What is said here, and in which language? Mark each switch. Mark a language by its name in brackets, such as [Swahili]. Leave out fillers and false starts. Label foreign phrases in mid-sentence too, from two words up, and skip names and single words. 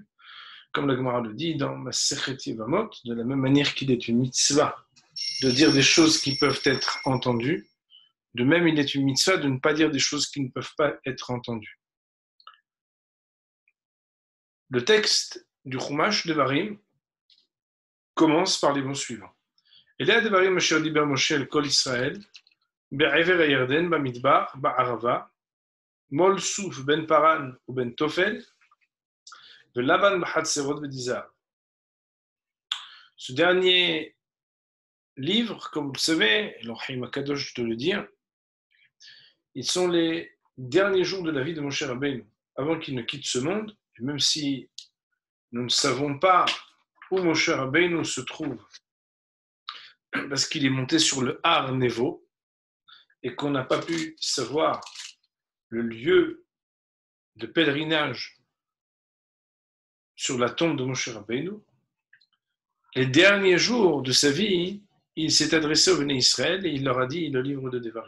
[French] Comme la Gemara le dit dans Masechet Yevamot, de la même manière qu'il est une mitzvah de dire des choses qui peuvent être entendues, de même il est une mitzvah de ne pas dire des choses qui ne peuvent pas être entendues. Le texte du Chumash Devarim commence par les mots suivants. [Hebrew] אלה הדברים אשר דבר משה אל כל ישראל בעבר הירדן במדבר בערבה מול סוף בין פארן ובין תפל ולבן וחצרות ודי זהב. [French] Ce dernier livre, comme vous le savez, l'Ochaim HaKadosh de le dire, ils sont les derniers jours de la vie de Moshe Rabbeinu, avant qu'il ne quitte ce monde, et même si nous ne savons pas où Moshe Rabbeinu se trouve, parce qu'il est monté sur le Har Nevo, et qu'on n'a pas pu savoir le lieu de pèlerinage sur la tombe de Moshe Rabbeinu, les derniers jours de sa vie, il s'est adressé au Béné Israël et il leur a dit le livre de Devarim.